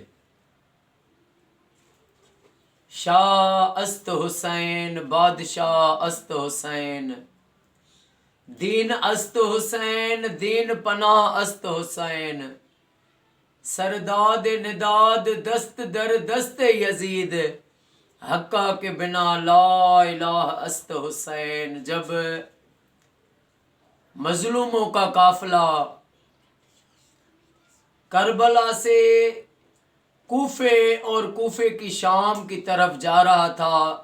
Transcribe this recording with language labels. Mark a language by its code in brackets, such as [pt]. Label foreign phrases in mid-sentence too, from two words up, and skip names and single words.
[fa] شاہ است حسین بادشاہ است حسین دین است حسین دین پناہ است حسین سرداد نداد دست در دست یزید حقہ کے بنا لا الہ است حسین۔ [ur] جب مظلوموں کا قافلہ کربلا سے کوفے اور کوفے کی شام کی طرف جا رہا تھا،